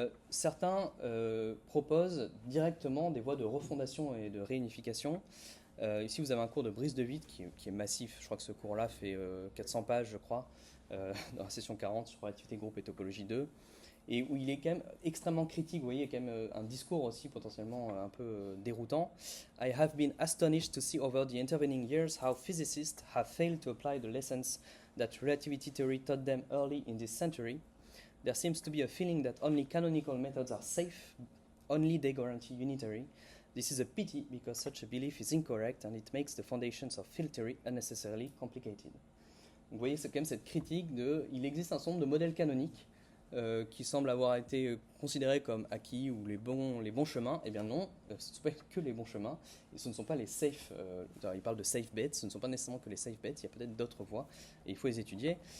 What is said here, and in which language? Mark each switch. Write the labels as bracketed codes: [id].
[fr] Certains proposent directement des voies de refondation et de réunification. Ici, vous avez un cours de Brice de Witt qui est massif. Je crois que ce cours-là fait 400 pages, je crois, dans la session 40 sur l'activité groupe et topologie 2, et où il est quand même extrêmement critique. Vous voyez, il y a quand même un discours aussi potentiellement un peu déroutant. [en] I have been astonished to see over the intervening years how physicists have failed to apply the lessons that relativity theory taught them early in this century. There seems to be a feeling that only canonical methods are safe, only they guarantee unitary. This is a pity because such a belief is incorrect and it makes the foundations of field theory unnecessarily complicated. [fr] Donc, vous voyez, c'est quand même cette critique de, il existe un certain nombre de modèles canoniques qui semblent avoir été considérés comme acquis ou les bons chemins. Eh bien non, ce ne sont pas que les bons chemins, et ce ne sont pas les safe, il parle de safe bets, ce ne sont pas nécessairement que les safe bets, il y a peut-être d'autres voies, et il faut les étudier.